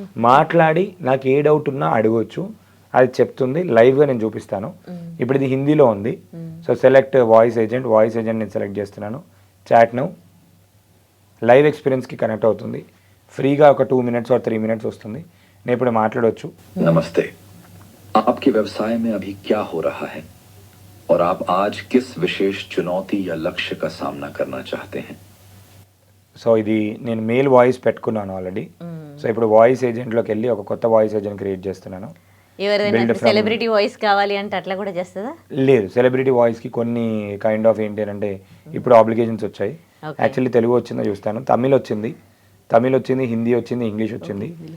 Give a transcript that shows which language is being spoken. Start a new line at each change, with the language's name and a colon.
Telugu: మాట్లాడి నాకు ఏ డౌట్ ఉన్నా అడగవచ్చు, అది చెప్తుంది. లైవ్గా నేను చూపిస్తాను. ఇప్పుడు ఇది హిందీలో ఉంది. సో సెలెక్ట్ వాయిస్ ఏజెంట్ నేను సెలెక్ట్ చేస్తున్నాను. చాట్ నౌ లైవ్ ఎక్స్పీరియన్స్కి కనెక్ట్ అవుతుంది. ఫ్రీగా ఒక
English: 2 minutes or 3 minutes
Telugu: వస్తుంది. నేను ఇప్పుడు మాట్లాడవచ్చు.
Hindi: नमस्ते, आपके व्यवसाय में अभी क्या हो रहा है और आप आज किस विशेष चुनौती या लक्ष्य का सामना करना चाहते हैं?
Telugu: సో ఇది నేను మెయిల్ వాయిస్ పెట్టుకున్నాను ఆల్రెడీ. సో ఇప్పుడు వాయిస్ ఏజెంట్లోకి వెళ్ళి ఒక కొత్త వాయిస్ ఏజెంట్ క్రియేట్ చేస్తున్నాను. ఎవరైనా
English: Build from-
Telugu: సెలబ్రిటీ వాయిస్ కావాలి అంటే అట్లా కూడా చేస్తుందా? లేదు, సెలబ్రిటీ వాయిస్కి కొన్ని కైండ్ ఆఫ్ ఏంటి అంటే ఇప్పుడు అప్లికేషన్స్ వచ్చాయి.
English: Okay.
Telugu: యాక్చువల్లీ తెలుగు వచ్చిందో చూస్తాను, తమిళ్ వచ్చింది, హిందీ వచ్చింది, ఇంగ్లీష్ వచ్చింది.